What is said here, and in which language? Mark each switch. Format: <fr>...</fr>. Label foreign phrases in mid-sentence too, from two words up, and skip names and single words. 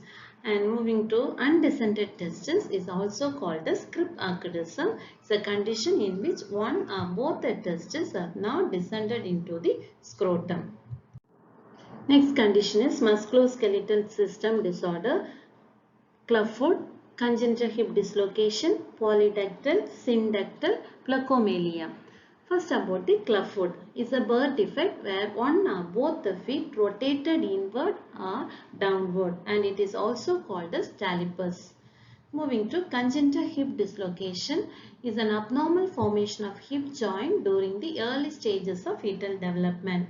<en>And moving to undescended testes is also called as cryptarchidism. It's a condition in which one or both the testes are now descended into the scrotum. Next condition is musculoskeletal system disorder, clubfoot, congenital hip dislocation, polydactyl, syndactyl, plecomelia. First about the clubfoot is a birth defect where one or both the feet rotated inward or downward, and it is also called as talipes. Moving to congenital hip dislocation is an abnormal formation of hip joint during the early stages of fetal development.</en>